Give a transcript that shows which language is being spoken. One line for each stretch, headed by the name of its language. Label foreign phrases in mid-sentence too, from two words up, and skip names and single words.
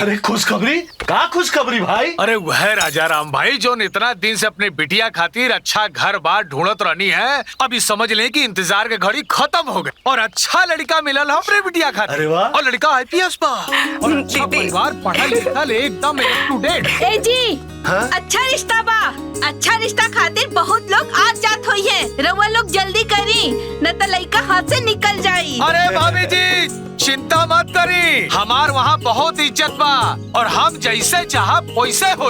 Bhojpuri: अरे खुशखबरी का खुशखबरी भाई? अरे वह राजा राम भाई जो इतना दिन से अपने बिटिया खातिर अच्छा घर बार ढूंढत रहनी है, अभी समझ लें कि इंतजार के घड़ी खत्म हो गए और अच्छा लड़का मिलल अपने बिटिया खातिर। अरे वाह। और लड़का IPS पा और अच्छा परिवार, पढ़ा लिखा एकदम
English: up to date।
Bhojpuri: ए जी, हाँ? अच्छा रिश्ता बा। अच्छा रिश्ता खातिर बहुत लोग आज जात हुई है। रउआ लोग जल्दी करी, न तो लड़का हाथ से निकल जाई। अरे भाभी जी चिंता मत करी, हमार वहाँ बहुत इज्जत बा और हम जैसे चाह वैसे होई।